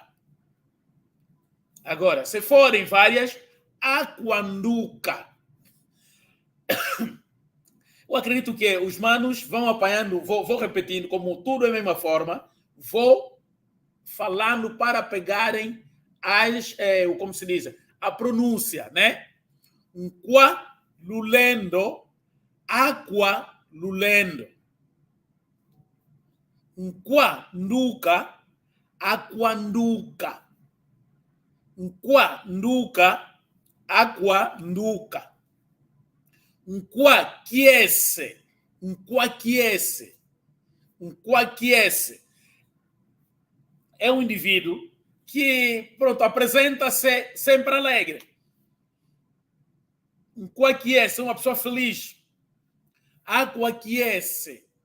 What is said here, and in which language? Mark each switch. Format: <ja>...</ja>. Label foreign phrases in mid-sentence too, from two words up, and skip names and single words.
<pt>Agora, se forem várias, aquanduca. Eu acredito que os manos vão apanhando, vou repetindo, como tudo é a mesma forma, vou falando para pegarem como se diz, a pronúncia, né?</pt> <kmb>Qualulendo, aqualulendo. Quanduca, aquanduca. Quanduca, aquanduca. Quaquiese.</kmb> <pt>É um indivíduo que, pronto, apresenta-se sempre alegre. Quaquiese, uma pessoa feliz.</pt> <kmb>Aquaquiese.</kmb>